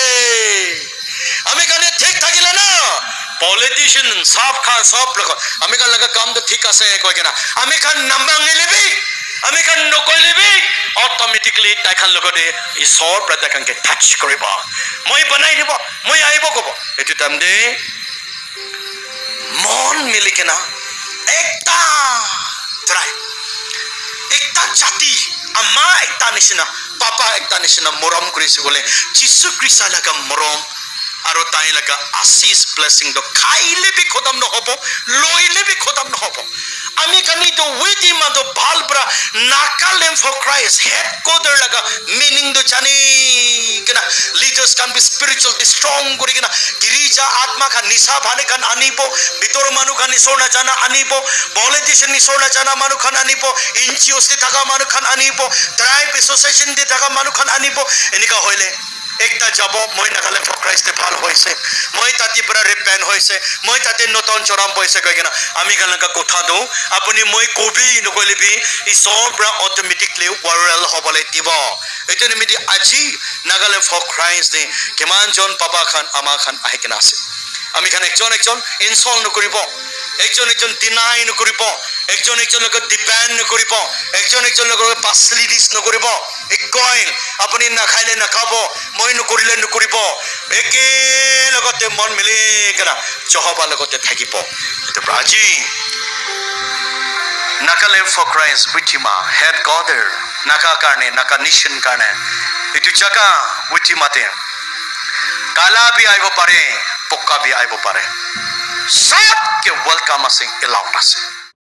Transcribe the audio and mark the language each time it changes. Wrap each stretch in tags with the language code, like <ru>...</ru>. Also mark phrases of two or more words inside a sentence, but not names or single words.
<nag>ami kane thik thakile na politician sab khan sob loko ami khan laga kam to thik ase koi kena ami khan nambang nilebi ami khan nokoi lebi automatically tai khan logode isor prata kan ke touch koribo moi banai dibo moi aibo kobo etu tamde mon milikena ekta tribe ekta jati ama ekta nishina papa ekta nishina morom kurisi gole Jisu Krista laga morom aro tai laga asis blessing do khaile bi khotam no hobo loile bi khotam no hobo ami kani to witi ma do balbra Nagaland for Christ headquarter laga meaning do chani kena</nag> <en>leaders can be spiritual strong</en> <nag>kori kena girija atma khan nisa bhane khan anibo bitor manu khan nisona jana anibo politician nisona jana manu khan anibo NGOs te thaka manu khan anibo</nag> <en>tribe association</en> <nag>te thaka manu khan anibo enika hoile ekta jabo moi Nagaland for Christ te bhal hoise moi tati pura repent hoise moi tate noton choram poise koigena ami kan ka kotha do apuni moi kobi nokole bi isor bra automatically viral hobole dibo etene midi aji Nagaland for Christ de keman jon papa khan ama khan ahikena ase ami khan ekjon install nokoribo ekjon deny nokoribo ekjon lok depend nokoribo ekjon lok facilities nokoribo ekoin apuni na khaile na khabo moi nokorile nokoribo eke logote mon mili kena johaba logote thakibo etu praji Nagaland for Christ witima headquarter naka karne naka nation karne etu jaga witima te kala bi aibo pare pokka bi aibo pare sab ke welcome asing elau ase</nag>